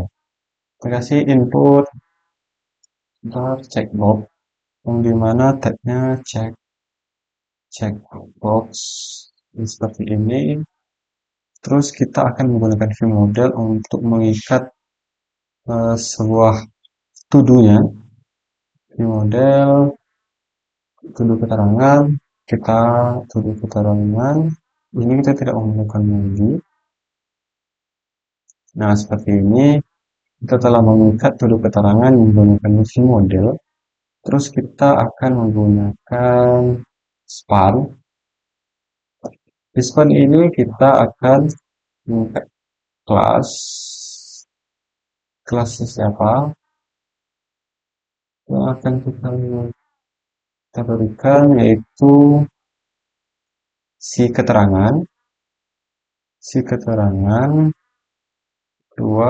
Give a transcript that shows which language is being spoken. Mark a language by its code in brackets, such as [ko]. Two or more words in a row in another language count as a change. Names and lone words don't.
[id] Kita kasih input checkbox, yang dimana tagnya checkbox seperti ini. Terus kita akan menggunakan [en] view model [id] untuk mengikat sebuah to-do-nya. [en] View model [id] to-do keterangan, kita to-do keterangan ini kita tidak menggunakan lagi. Nah, seperti ini kita telah mengikat to-do keterangan menggunakan [en] view model. [id] Terus kita akan menggunakan span. Di span ini kita akan mengikat kelasnya siapa yang akan kita berikan, yaitu si keterangan dua.